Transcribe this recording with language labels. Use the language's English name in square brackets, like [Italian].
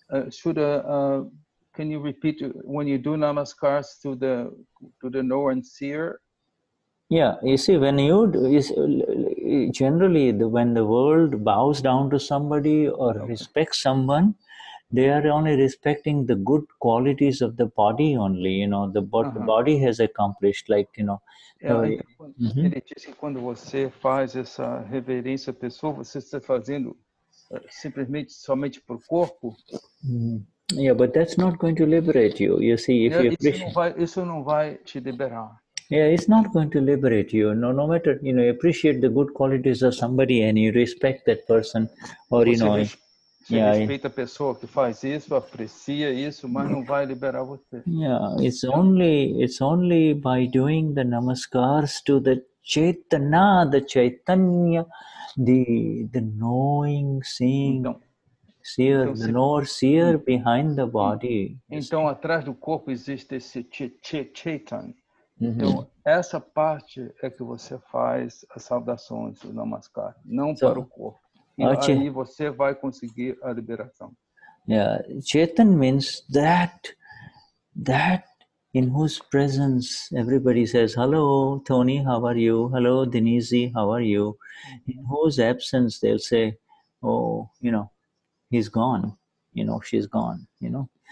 [English] Shuddha, can you repeat when you do namaskars to the knower and seer? Yeah, you see, when you generally when the world bows down to somebody or respects someone, they are only respecting the good qualities of the body only, you know, what the body has accomplished, like, you know. [Portuguese] Ele diz que quando você faz essa reverência à pessoa, você está fazendo simplesmente somente por corpo. [English] Yeah, but that's not going to liberate you. You see, if you appreciate, [Portuguese] isso não vai te liberar. [English] Yeah, it's not going to liberate you. No matter, you know, you appreciate the good qualities of somebody and you respect that person, or you know. [Portuguese] Você respeita a pessoa que faz isso, aprecia isso, mas não vai liberar você. [English] Yeah, it's only by doing the namaskars to the Chaitanya, the Chaitanya, the knowing, seeing, seer, the knower, seer behind the body. [Portuguese] Então, atrás do corpo existe esse Chaitanya. Então, essa parte é que você faz as saudações, o namaskar, não para o corpo. E aí você vai conseguir a liberação. [English] Yeah, Chaitan means that in whose presence everybody says, hello, Tony, how are you? Hello, Denise, how are you? In whose absence they'll say, oh, you know, he's gone, you know, she's gone, you know.